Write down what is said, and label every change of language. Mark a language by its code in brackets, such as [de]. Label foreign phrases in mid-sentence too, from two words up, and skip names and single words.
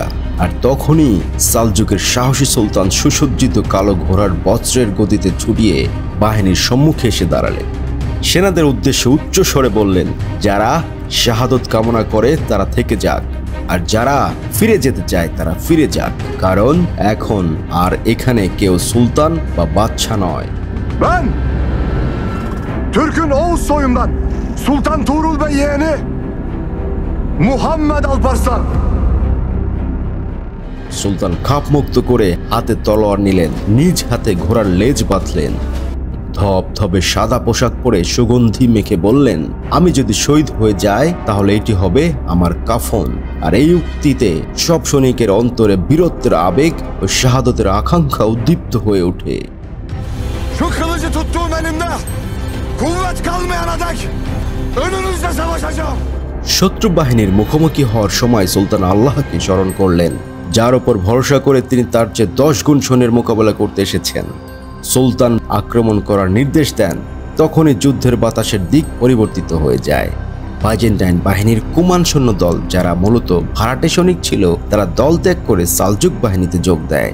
[bn] আর তখনই সালজুকের সাহসী সুলতান সুসজ্জিত কালো ঘোড়ার বজ্রের গতিতে ছুটিয়ে বাহিনীর সম্মুখে এসে দাঁড়ালেন। সেনাদের উদ্দেশ্যে উচ্চ স্বরে বললেন, যারা শাহাদত কামনা করে তারা থেকে যাক, আর যারা ফিরে যেতে চায় তারা ফিরে যাক, কারণ এখন আর এখানে কেউ সুলতান বা বাদশা নয়। [tr] Ben Türk'ün Oğuz soyundan Sultan Tuğrul Bey yeğeni Muhammed Alparslan. [bn] সুলতান খাপ মুক্ত করে হাতে তলোয়ার নিলেন, নিজ হাতে ঘোড়ার লেজ বাঁধলেন। ধবধবে সাদা পোশাক পরে সুগন্ধি মেখে বললেন, আমি যদি শহীদ হয়ে যাই তাহলে এটি হবে আমার কাফন। আর এই উক্তিতে সব সৈনিকের অন্তরে বীরত্বের abeeg ও শাহাদতের আকাঙ্ক্ষা উদ্দীপ্ত হয়ে ওঠে। [tr] Şu kılıcı tuttuğum elimde kuvvet kalmayana dek önünüzde savaşacağım. [bn] শত্রু বাহিনীর মুখোমুখি হওয়ার সময় সুলতান আল্লাহকে স্মরণ করলেন, যার উপর ভরসা করে তিনি তার চেয়ে 10 গুণ সৈন্যের মোকাবেলা করতে এসেছেন। সুলতান আক্রমণ করার নির্দেশ দেন, তখনই যুদ্ধের বাতাসের দিক পরিবর্তিত হয়ে যায়। বাইজেন্টাইন বাহিনীর কুমান সৈন্য দল, যারা মূলত ভাড়াটে সৈনিক ছিল, তারা দল ত্যাগ করে সালজুক বাহিনীতে যোগ দেয়।